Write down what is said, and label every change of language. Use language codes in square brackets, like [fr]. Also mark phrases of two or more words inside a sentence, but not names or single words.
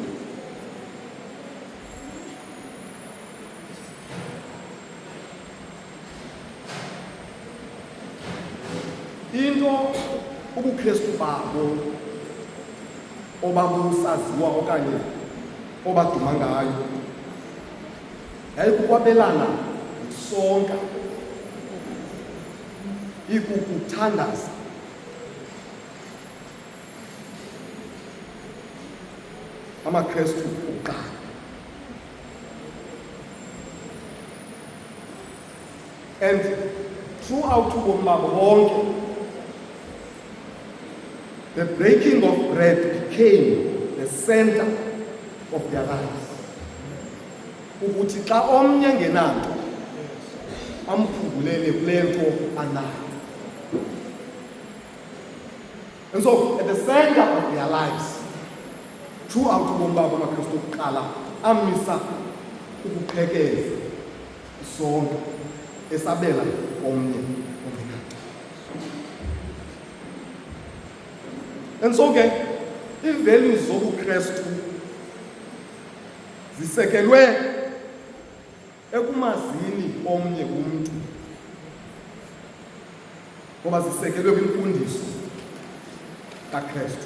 [xh] 2, into ubuKrestu babo obabusaziwa okanye obaduma ngayo yayikukwabelana sonke, ikukuthandaza. AmaKrestu okuqala. [en] And throughout [xh] ubomi babo bonke, [en] the breaking of bread became the center of their lives. [xh] Ukuthi xa omnye ngenanto amphungulele kule nto anayo. [en] And so at the center of their lives, throughout [xh] ubomi babo amaKrestu okuqala amisa ukuqhekeza isonke esabela omnye ongenanto. [en] And so [xh] ke i-values zobuKrestu zisekelwe ekumazini omnye umntu, ngoba zisekelwe kwimfundiso kaKrestu.